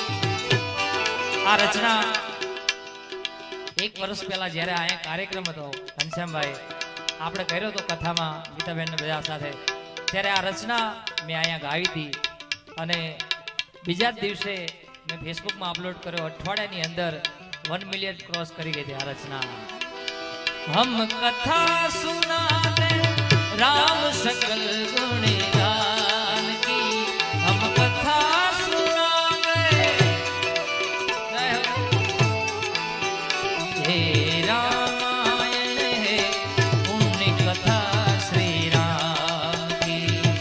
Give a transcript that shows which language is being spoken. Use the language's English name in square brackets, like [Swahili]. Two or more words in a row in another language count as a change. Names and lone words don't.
[Gujarati] આ રચના એક વર્ષ પહેલા જ્યારે અહીંયા કાર્યક્રમ હતો ઘનશ્યામભાઈ આપણે કર્યો હતો કથામાં ગીતાબેન બધા સાથે, ત્યારે આ રચના મેં અહીંયા ગાવી હતી અને બીજા જ દિવસે મેં ફેસબુકમાં અપલોડ કર્યો. અઠવાડિયાની અંદર 1 મિલિયન ક્રોસ કરી ગઈ હતી આ રચના. [Hindi] हम कथा सुनाते राम सकल गुणगान की, हम कथा सुनावे हे रामायण है पुण्य कथा श्री राम की.